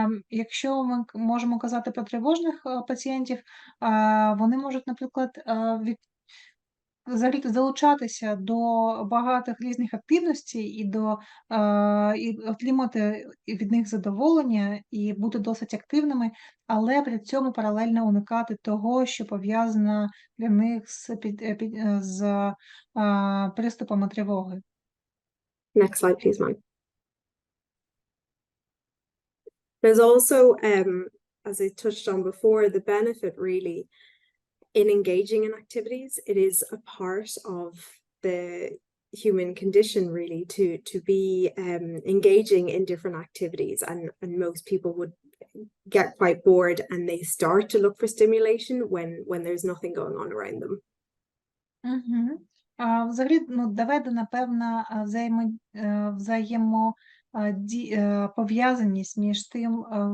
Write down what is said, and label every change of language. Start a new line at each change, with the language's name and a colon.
Ukrainian: Якщо ми можемо казати про тривожних пацієнтів, вони можуть, наприклад, взагалі залучатися до багатих різних активностей і отримати від них задоволення, і бути досить активними, але при цьому паралельно уникати того, що пов'язано для них з приступами тривоги.
English: Next slide, please, Mike. There's also, as I touched on before, the benefit really in engaging in activities. It is a part of the human condition really to be engaging in different activities, and most people would get quite bored and they start to look for stimulation when there's nothing going on around them.
Ukrainian: Взагалі, доведена певна взаємопов'язаність між тим,